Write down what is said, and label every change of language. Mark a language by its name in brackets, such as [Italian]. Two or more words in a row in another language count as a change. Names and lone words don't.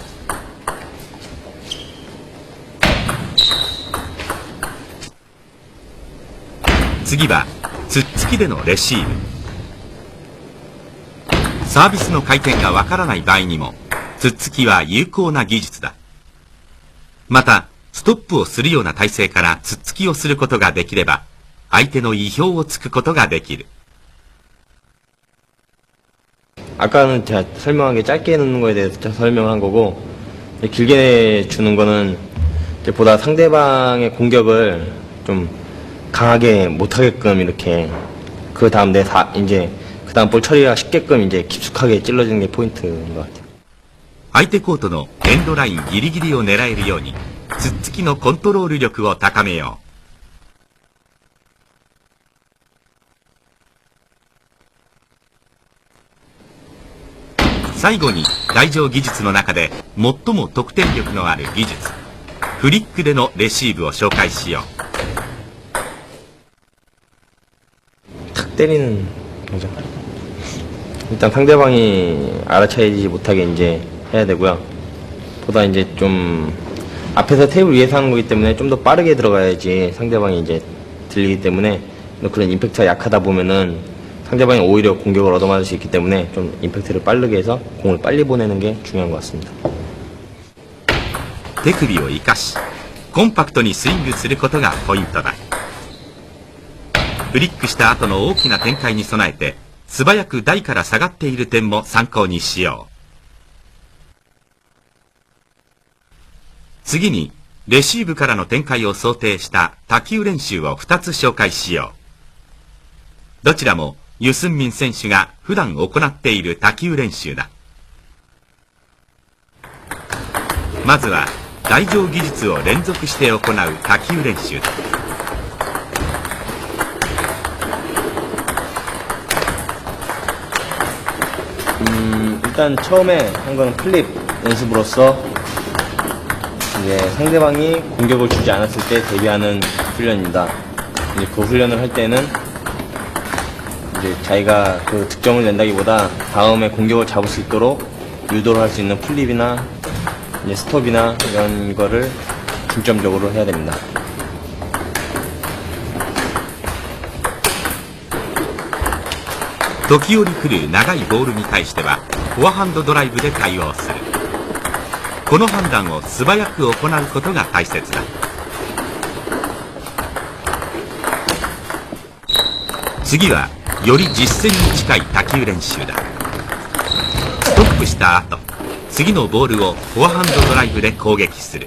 [Japanese] 次はつっつきでのレシーブ。サービスの回転がわからない場合にもつっつきは有効な技術だ。またストップをするような体勢からつっつきをすることができれば相手の意表をつくことができる。 [Korean] 아까는 제가 설명한 게 짧게 넣는 거에 대해서 설명한 거고, 길게 주는 거는 이제 보다 상대방의 공격을 좀 강하게 못하게끔 이렇게, 그 다음 이제 그 다음 볼 처리가 쉽게끔 이제 깊숙하게 찔러주는 게 포인트인 것 같아요. [Japanese] 相手コートのエンドラインギリギリを狙えるようにつっつきのコントロール力を高めよう。最後に台上技術の中で最も得点力のある技術、フリックでのレシーブを紹介しよう。 [Korean] 탁 때리는 거죠. 일단 상대방이 알아차리지 못하게 이제 해야 되고요. 보다 이제 좀 앞에서 테이블 위에서 하는 거기 때문에 좀 더 빠르게 들어가야지 상대방이 이제 들리기 때문에 그런 임팩트가 약하다 보면은 상대방이 오히려 공격을 얻어맞을 수 있기 때문에 좀 임팩트를 빠르게 해서 공을 빨리 보내는 게 중요한 것 같습니다. [Japanese] 手首を生かしコンパクトにスイングすることがポイントだ。フリックした後の大きな展開に備えて素早く台から下がっている点も参考にしよう。次にレシーブからの展開を想定した多球練習を2つ紹介しよう。どちらもユスンミン選手が普段行っている多球練習だ。まずは台上技術を連続して行う多球練習だ。 [Korean] 일단 처음에 한 거는 플립 연습으로서 이제 상대방이 공격을 주지 않았을 때 대비하는 훈련입니다. 이제 그 훈련을 할 때는 이제 자기가 그 득점을 낸다기보다 다음에 공격을 잡을 수 있도록 유도를 할 수 있는 플립이나 이제 스톱이나 이런 거를 중점적으로 해야 됩니다. [Japanese] 時折来る長いボールに対してはフォアハンドドライブで対応する。この判断を素早く行うことが大切だ。次はより実戦に近い多球練習だ。ストップした後次のボールをフォアハンドドライブで攻撃する。